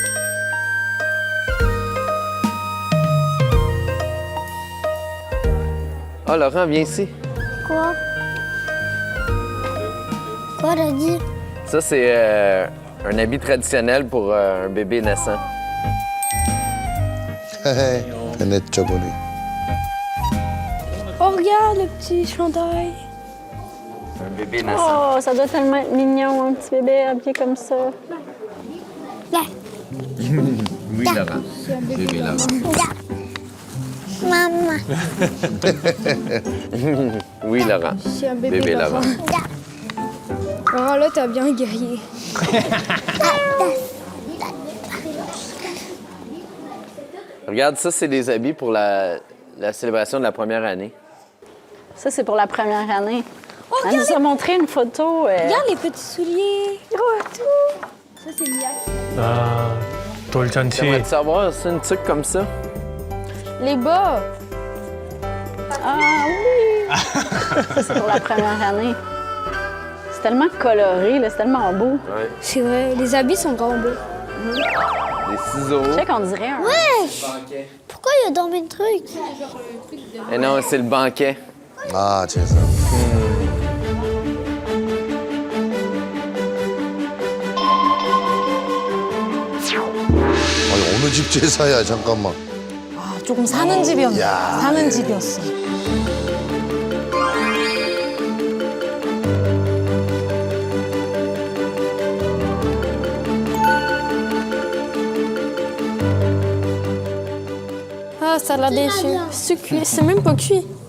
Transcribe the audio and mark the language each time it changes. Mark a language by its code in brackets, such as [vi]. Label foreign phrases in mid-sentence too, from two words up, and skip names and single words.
[fr] Ah, Laurent, viens ici. Quoi? Quoi, t'as dit? Ça, c'est un habit traditionnel pour un bébé naissant. [ko] 베네쩌 보니. [fr] Oh, regarde le petit chandail. Un bébé naissant. Oh, ça doit tellement être mignon, un petit bébé habillé comme ça. Là. Oui, Laurent. Bébé Laurent. Maman. Oui, Laurent. C'est un bébé, Bébé Laurent. Laurent, là, t'as bien guerrier. Regarde, ça, c'est des habits pour la célébration de la première année. Ça, c'est pour la première année. Oh, Elle nous a montré une photo. Regarde les petits souliers. Oh, tout. Ça, c'est Mia. [ko] 아, 돌잔치. [fr] J'aimerais savoir, c'est une truc comme ça? Les bas. Ah oui! Ça, c'est pour la première année. C'est tellement coloré, là, c'est tellement beau. Ouais. C'est vrai, les habits sont vraiment beaux. Des ciseaux. Je sais qu'on dirait un... Pourquoi il a dormi le truc? Et non, c'est le banquet. [ko] 아, 제사. 아니, 어느 집 제사야, 잠깐만. 아, 조금 사는 집이었네. 야. 사는 집이었어. [fr] Ah, ça l'a déçu. C'est cuit. C'est même pas cuit.